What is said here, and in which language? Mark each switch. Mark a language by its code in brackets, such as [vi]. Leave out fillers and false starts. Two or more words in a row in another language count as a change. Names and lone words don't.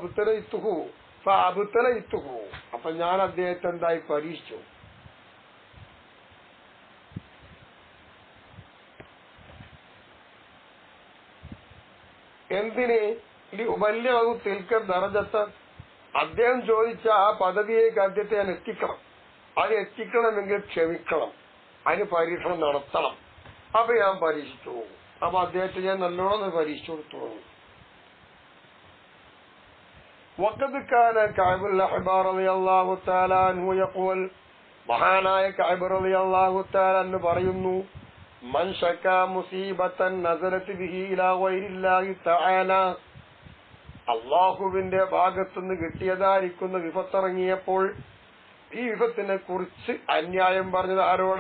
[ml] അപ്പൊ ഞാൻ അദ്ദേഹത്തെ എന്തായി പരീക്ഷിച്ചു എന്തിന് വലിയ [ar] تلك الدرجة [ml] അദ്ദേഹം ചോദിച്ച ആ പദവിയേക്ക് അദ്ദേഹത്തെ ഞാൻ എത്തിക്കണം അത് എത്തിക്കണമെങ്കിൽ ക്ഷമിക്കണം, അതിന് പരീക്ഷണം നടത്തണം. അപ്പൊ ഞാൻ പരീക്ഷിച്ചു പോകും. അപ്പൊ അദ്ദേഹത്തെ ഞാൻ നല്ലോണം പരീക്ഷിച്ചു കൊടുത്തു. [ar] وقد كان كعب الأحبار رضي الله تعالى عنه يقول [ml] മഹാനായ കഅബ് [ar] رضي الله تعالى [ml] എന്ന് പറയുന്നു, [ar] من شكا مصيبة نزلت به إلى غير الله تعالى, [ml] അല്ലാഹുവിന്റെ ഭാഗത്തുനിന്ന് കിട്ടിയതായിരിക്കുന്ന വിപത്തിറങ്ങിയപ്പോൾ ഈ വിപത്തിനെ കുറിച്ച് അന്യായം പറഞ്ഞത് ആരോടാ?